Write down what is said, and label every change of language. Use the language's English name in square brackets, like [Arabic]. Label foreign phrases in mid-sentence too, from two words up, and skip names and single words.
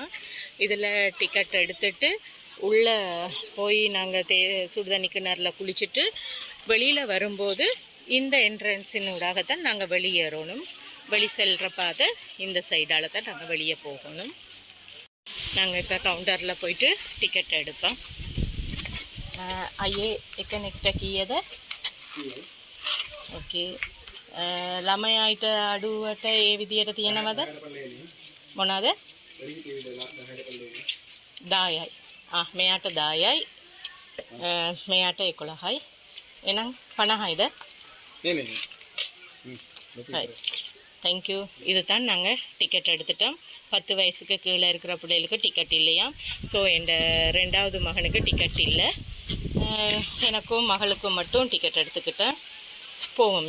[Tamil] இதில் டிக்கெட் எடுத்துட்டு உள்ளே போய் நாங்கள் சுடுதண்ணி கிணறுல குளிச்சுட்டு வெளியில் வரும்போது இந்த என்ட்ரன்ஸினூடாகத்தான் நாங்கள் வெளியேறணும். வெளி செல்கிற பாதை இந்த சைடால் தான் நாங்கள் வெளியே போகணும். நாங்கள் இப்போ கவுண்டரில் போயிட்டு டிக்கெட் எடுப்போம். [Sinhala] ஐயே එකනෙක්ට කීයද? ඕකේ. ළමයාට අඩුවට ඒ විදියට තියෙනවද? මොනවාද? 10යි. මෙයාට 10යි. මෙයාට 11යි. එහෙනම් 50යිද? [English] Right, thank you. [Tamil] இதுதான் நாங்கள் டிக்கெட் எடுத்துட்டோம். 10 வயசுக்கு கீழே இருக்கிற பிள்ளைகளுக்கு டிக்கெட் இல்லையா. ஸோ என் 2வது மகனுக்கு டிக்கெட் இல்லை. எனக்கும் மகளுக்கும் மட்டும் டிக்கெட் எடுத்துக்கிட்டேன். போவோம்.